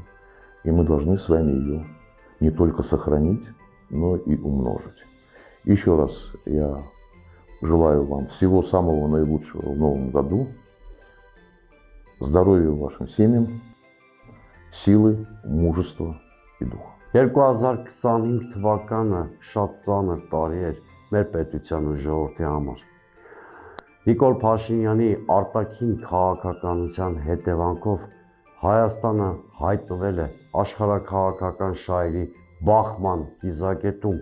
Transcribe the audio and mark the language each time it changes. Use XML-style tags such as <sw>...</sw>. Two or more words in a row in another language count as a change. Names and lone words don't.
<ru>И мы должны с вами ее не только сохранить, но и умножить. Еще раз я желаю вам всего самого наилучшего в новом году, здоровья вашим семьям, силы, мужества и духа.</ru> <hy>2025 թվականը շատ ծանր տարի էր մեր պետության ու ժողովրդի համար։ Նիկոլ Փաշինյանի արտաքին քաղաքականության հետևանքով Հայաստանը հայտնվել է աշխարհաքաղաքական շահերի բախման կիզակետում,</hy>